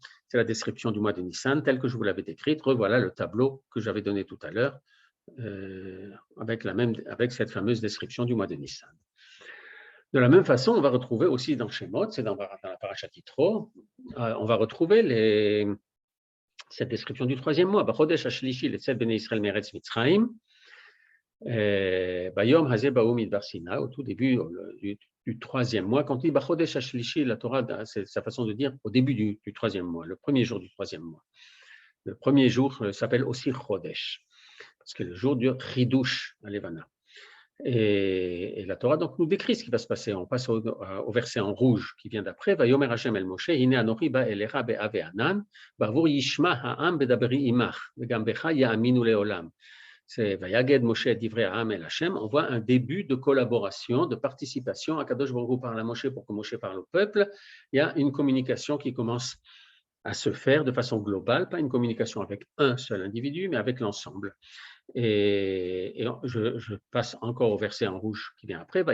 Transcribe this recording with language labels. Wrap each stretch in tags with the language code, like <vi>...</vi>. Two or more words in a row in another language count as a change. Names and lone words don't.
<fr>C'est la description du mois de Nissan, tel que je vous l'avais décrite. Revoilà le tableau que j'avais donné tout à l'heure, avec cette fameuse description du mois de Nissan. De la même façon, on va retrouver aussi dans Shemot, c'est dans la Parashat Yitro, on va retrouver cette description du troisième mois.</fr> <he>חודש השלישי לצאת בני ישראל מארץ מצרים. ביום הזה באו מדבר סיני, au tout début du troisième mois.</he> <fr>Quand il dit</fr> <he>חודש השלישי,</he> <fr>la Torah, c'est sa façon de dire au début du troisième mois, le premier jour du troisième mois. Le premier jour s'appelle aussi Chodesh, parce que le jour du</fr> <he>חידוש הלבנה.</he> <fr>Et la Torah donc nous décrit ce qui va se passer. On passe au verset en rouge qui vient d'après.</fr> <he>ויאמר השם אל משה, הנה אנכי בא אליך בעב וענן, בעבור ישמע העם בדברי עמך, וגם בך יאמינו לעולם. C'est ויגד משה דברי העם אל השם.</he> <fr>On voit un début de collaboration, de participation.</fr> <he>הקדוש ברוך הוא</he> <fr>parle à Moshe pour que Moshe parle au peuple. Il y a une communication qui commence à se faire de façon globale, pas une communication avec un seul individu, mais avec l'ensemble. Et je passe encore au verset en rouge qui vient après.</fr>